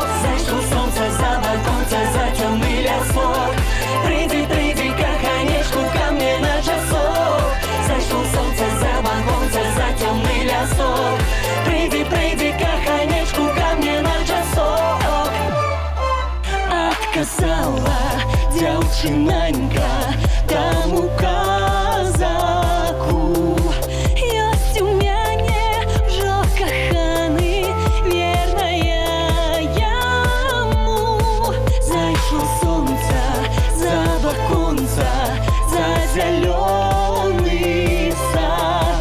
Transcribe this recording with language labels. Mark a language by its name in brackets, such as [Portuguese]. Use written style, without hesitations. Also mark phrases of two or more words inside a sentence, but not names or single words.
[Russian] Зайшло солнце за оконце, за темный лесок. Приди, приди, каханечку, ко мне на часок. Зайшло солнце за оконце, за темный лесок. Приди, приди, каханечку, ко мне на часок. [Belarusian] Отказала дзяўчынанька таму казаку. Ёсць у мяне ўжо каханы, верная яму. Зайшло сонца за ваконца, за зялёны сад.